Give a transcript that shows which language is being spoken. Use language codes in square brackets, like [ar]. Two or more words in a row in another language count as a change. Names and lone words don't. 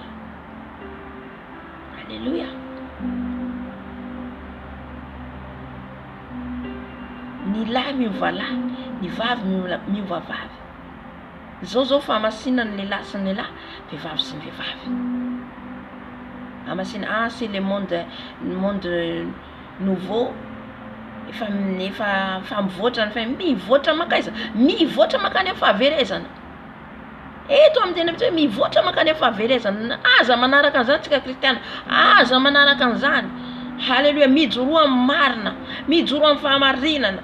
[mg] Alléluia. Ny lahy miova lahy, ny vavy miova vavy. Zao fahamasina ny lehilahy sy ny lehilahy, vehivavy sy ny vehivavy. [fr] Amasina c'est le monde nouveau. [mg] Efa mivoatra mivoatra makaiza, mivoatra makany amin'ny fahaverezana. Eto amin'ny teny amin'izay mivoatra makany amin'ny fahaverezana. Aza manaraka an'izany tsika kristiana, aza manaraka an'izany. Haleluia, mijoro amin'ny marina, mijoro amin'ny fahamarinana.